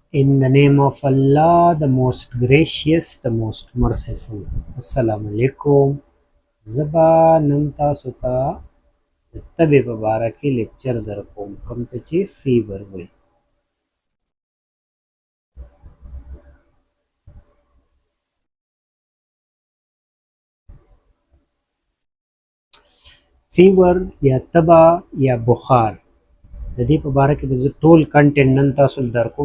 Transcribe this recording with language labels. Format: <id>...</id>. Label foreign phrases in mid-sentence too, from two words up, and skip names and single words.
<en>In the name of Allah, the most gracious, the most merciful.</en> <ar>السلام عليكم.</ar> <ps>زبا نن تاسو ته د تبې په باره کې لیکچر در کوم کوم ته چې فیور وایي. فیور یا تبه یا بخار د دې په باره کې به زه ټول کنټینټ نن تاسو ته در کوم.</ps>